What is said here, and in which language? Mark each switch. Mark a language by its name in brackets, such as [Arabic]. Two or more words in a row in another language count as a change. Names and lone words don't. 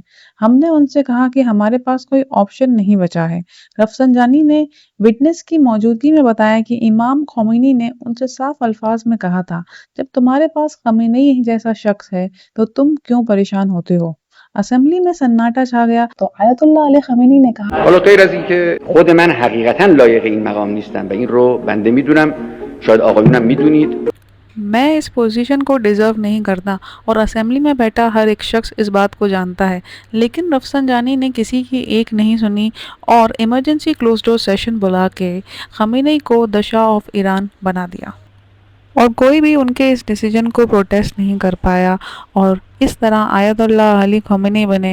[Hindi] हमने उनसे कहा कि हमारे पास कोई ऑप्शन नहीं बचा है। रफसंजानी ने विटनेस की मौजूदगी में बताया कि इमाम khomeini ने उनसे साफ अल्फाज में कहा था, जब तुम्हारे पास khomeini जैसा शख्स है तो तुम क्यों परेशान होते हो। असेंबली में सन्नाटा छा गया तो आयतुल्लाह अली khomeini ने कहा, [Persian] حالا غیر از اینکه خود من حقیقتا لایق این مقام نیستم و این رو بنده میدونم، شاید آقایونم میدونید. [Hindi] मैं इस पोजीशन को डिज़र्व नहीं करता और असेंबली में बैठा हर एक शख्स इस बात को जानता है। लेकिन रफसंजानी ने किसी की एक नहीं सुनी और [English] emergency close door session [Hindi] बुला के khomeini को [English] the Shah of Iran [Hindi] बना दिया और कोई भी उनके इस डिसीजन को प्रोटेस्ट नहीं कर पाया और इस तरह आयतुल्लाह अली khomeini बने